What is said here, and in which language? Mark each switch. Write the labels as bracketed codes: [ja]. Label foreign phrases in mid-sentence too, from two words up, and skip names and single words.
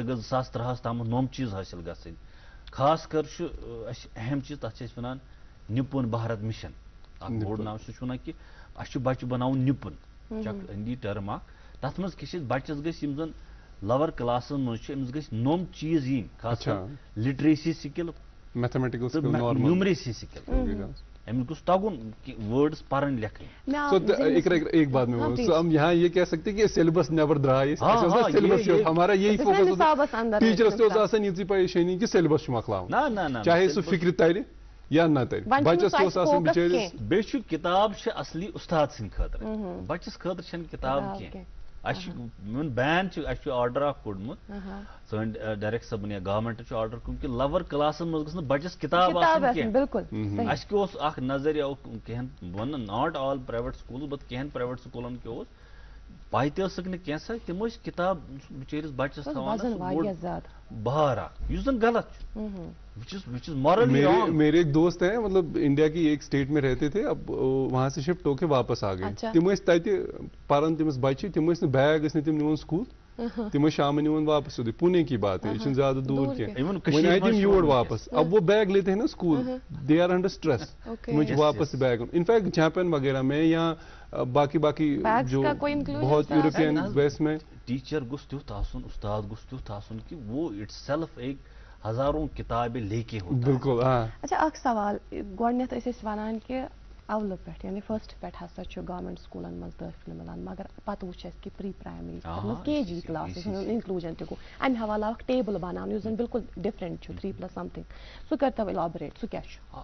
[ks] گژھِ 2013 تام نوٚم چیز حٲصِل گژھٕنۍ خاص کر چھُ اسہِ اہم چیز تتھ چھِ أسۍ ونان نِپُن بھارت مشن اکھ بوٚڑ ناو سُہ چھُ ونان کہِ اسہِ چھُ بچہِ بناوُن نِپُن چھُ اکھ ہِندی ٹٔرم اکھ تتھ منٛز کیٛاہ چھِ بچس گژھِ یِم زن لور کلاسن منٛز چھِ أمِس گژھِ نوٚم چیز یِنۍ خاص کر [en] literacy skill numeracy skill [ks] أمِس گوٚژھ تگُن وٲڈس پرٕنۍ لیکھٕنۍ [ur] ایک بات میں ہم یہاں یہ کہہ سکتے کہ [ks] سیلبس نیبر درائے [ur] ہمارا یہی فوکس [ks] ٹیچرس تہ آسان یِژٕے پریشٲنی کہ سیلبس چھُ مۄکلاوُن چاہے سُہ فکرِ ترِ یا نہ ترِ بچس تہِ اوس آسان بِچٲرِس بیٚیہِ چھُ کِتاب چھِ اصلی اُستاد سٕنٛدِ خٲطرٕ بچس خٲطرٕ چھنہٕ کِتاب کینٛہہ اسہِ چھُ میون بین چھُ اسہِ چھُ آرڈر اکھ کوٚڑمُت سٲنۍ ڈایریکٹ صٲبن یا گورمنٹ چھُ آرڈر کوٚرمُت کہِ لور کلاسن منٛز گٔژھ نہٕ بچس کِتاب آسٕنۍ کینٛہہ اسہِ کیٛاہ اوس اکھ نظریہ کینٛہن بہٕ وَنہٕ [en] not all private school but [ks] کینٛہن پرایویٹ سکوٗلن کیٛاہ اوس پاے تہِ ٲسٕکھ نہٕ کینٛژھا تِم ٲسۍ کِتاب بِچٲرِس بچس تھاوان بار اکھ یُس زن غلط چھُ [ur] میرے ایک دوست ہیں مطلب انڈیا کی ایک اسٹیٹ میں رہتے تھے اب وہاں سے شفٹ ہو کے واپس آ گئے [ks] تم ٲسۍ تتہِ پران تٔمِس بچہِ تم ٲسۍ نہٕ بیگ ٲسۍ نہٕ تِم نِوان سکوٗل تم ٲسۍ شامن نِوان واپس سیودے [ur] پونے کی بات ہے یہ [ks] چھُنہٕ زیادہ دوٗر کینٛہہ وۄنۍ آیہِ تِم یور واپس [ur] اب وہ بیگ لیتے ہیں نا اسکول [en] they are under stress [ks] تمن چھُ واپس بیگ [ur] انفیکٹ جاپان وغیرہ میں یا باقی جو بہت یورپین ویس میں [ks] ٹیچر گوٚژھ تیُتھ آسُن استاد گوٚژھ تیُتھ آسُن کہ وہ [en] it self [ur] ایک ہزاروں کتابیں لے کے ہوتا [ks] بالکل اچھا اکھ سوال گۄڈنیٚتھ ٲسۍ أسۍ وَنان کہِ اولہٕ پٮ۪ٹھ یعنی فسٹ پٮ۪ٹھ ہسا چھُ گورمنٹ سکوٗلن منٛز دٲخلہٕ مِلان مگر پتہٕ وٕچھ اَسہِ کہِ پری پرایمری منٛز KG [en] classes inclusion [ks] تہِ گوٚو امہِ حوالہٕ آو اکھ ٹیبل بناونہٕ یُس زن بالکل ڈفرنٹ چھُ 3+ سمتھنگ سُہ کٔرتو اِلابریٹ سُہ کیٛاہ چھُ